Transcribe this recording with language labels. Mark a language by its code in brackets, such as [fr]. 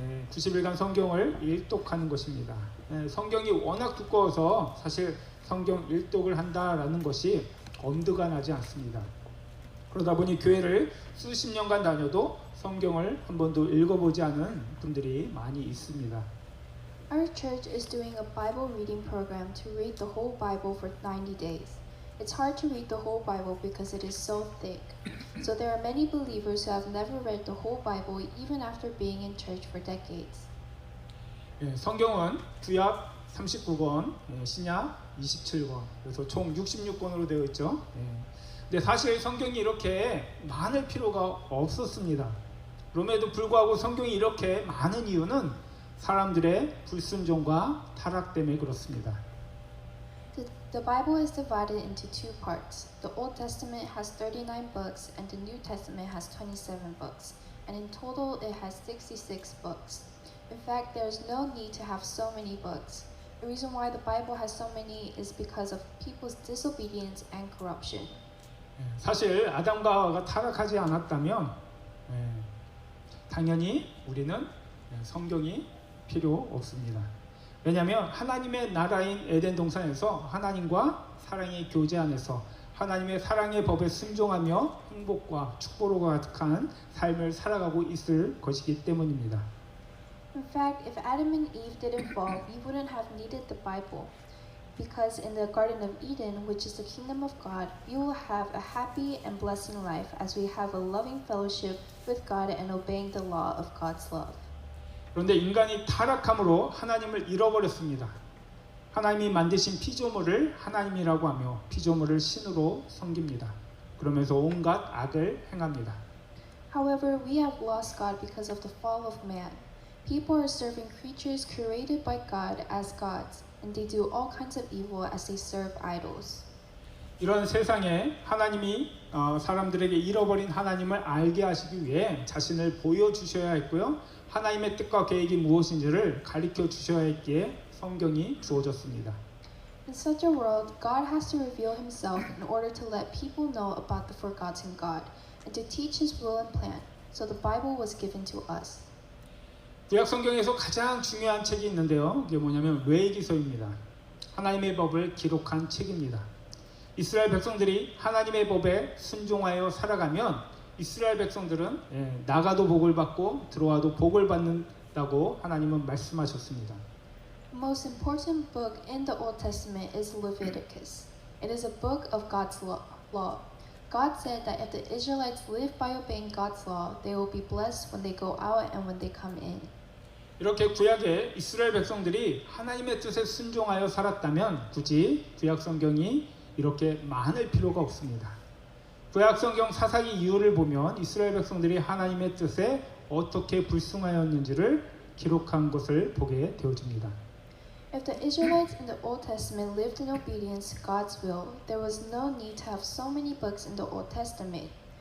[ko] 90일간 성경을 일독하는 것입니다. 성경이 워낙 두꺼워서 사실 성경 일독을 한다라는 것이 엄두가 나지 않습니다. 그러다 보니 교회를 수십 년간 다녀도 성경을 한 번도 읽어보지 않은 분들이 많이 있습니다. [en] Our church is doing a Bible reading program to read the whole Bible for 90 days. It's hard to read the whole Bible because it is so thick. So there are many believers who have never read the whole Bible even after being in church for decades. [ko] 성경은 구약 39권, 신약 27권, 그래서 총 66권으로 되어 있죠. 근데 사실 성경이 이렇게 많을 필요가 없었습니다. 그럼에도 불구하고 성경이 이렇게 많은 이유는 사람들의 불순종과 타락 때문에 그렇습니다. [en] The Bible is divided into two parts. The Old Testament has 39 books and the New Testament has 27 books. And in total it has 66 books. In fact, there is no need to have so many books. The reason why the Bible has so many is because of people's disobedience and corruption. [ko] 사실 아담과 하와가 타락하지 않았다면 당연히 우리는 성경이 필요 없습니다. 왜냐하면 하나님의 나라인 에덴 동산에서 하나님과 사랑의 교제 안에서 하나님의 사랑의 법에 순종하며 행복과 축복으로 가득한 삶을 살아가고 있을 것이기 때문입니다. [en] In fact, if Adam and Eve didn't fall, we wouldn't have needed the Bible. Because in the Garden of Eden, which is the kingdom of God, we will have a happy and blessing life as we have a loving fellowship with God and obeying the law of God's love. [ko] 그런데 인간이 타락함으로 하나님을 잃어버렸습니다. 하나님이 만드신 피조물을 하나님이라고 하며 피조물을 신으로 섬깁니다. 그러면서 온갖 악을 행합니다. [en] However, we have lost God because of the fall of man. People are serving creatures created by God as gods, and they do all kinds of evil as they serve idols. [ko] 이런 세상에 하나님이 사람들에게 잃어버린 하나님을 알게 하시기 위해 자신을 보여주셔야 했고요. 하나님의 뜻과 계획이 무엇인지를 가르쳐 주셔야 했기에 성경이 주어졌습니다. [en] In such a world, God has to reveal himself in order to let people know about the forgotten God and to teach his will and plan. So the Bible was given to us. [ko] 구약 성경에서 가장 중요한 책이 있는데요. 그게 뭐냐면 레위기서입니다. 하나님의 법을 기록한 책입니다. 이스라엘 백성들이 하나님의 법에 순종하여 살아가면 이스라엘 백성들은 나가도 복을 받고 들어와도 복을 받는다고 하나님은 말씀하셨습니다. [en] The most important book in the Old Testament is Leviticus. It is a book of God's law. God said that if the Israelites live by obeying God's law, they will be blessed when they go out and when they come in. [ko] 이렇게 구약의 이스라엘 백성들이 하나님의 뜻에 순종하여 살았다면 굳이 구약 성경이 이렇게 많을 필요가 없습니다. 구약 성경 사사기 이후를 보면 이스라엘 백성들이 하나님의 뜻에 어떻게 불순하였는지를 기록한 것을 보게 되어집니다. [en] If the Israelites in the Old Testament lived in obedience to God's will, there was no need to have so many books in the Old Testament.